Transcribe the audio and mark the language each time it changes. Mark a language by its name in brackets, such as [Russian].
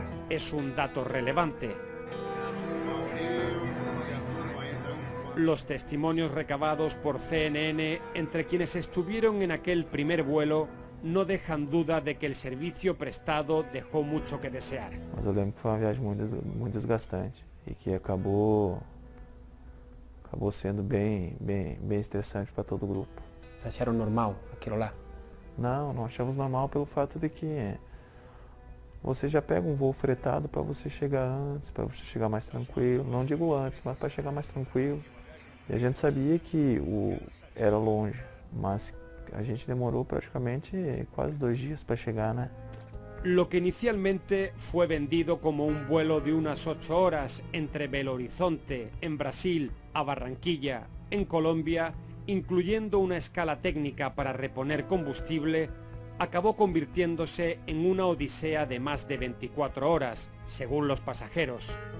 [Spanish] Es un dato relevante. Los testimonios recabados por CNN entre quienes estuvieron en aquel primer vuelo no dejan duda de que el servicio prestado dejó mucho que desear. [Portuguese] Mas eu lembro que foi uma viagem muito desgastante e que acabou sendo bem estressante para todo o grupo. Vocês acharam normal aquilo lá? Não achamos normal pelo fato de que você já pega um voo fretado para você chegar antes, para você chegar mais tranquilo. Não digo antes, mas para chegar mais tranquilo. E a gente sabia que era longe, mas a gente demorou praticamente quase 2 dias para chegar, né? [Spanish] Lo que inicialmente fue vendido como un vuelo de unas 8 horas entre Belo Horizonte, en Brasil, a Barranquilla, en Colombia, incluyendo una escala técnica para reponer combustible, acabó convirtiéndose en una odisea de más de 24 horas, según los pasajeros.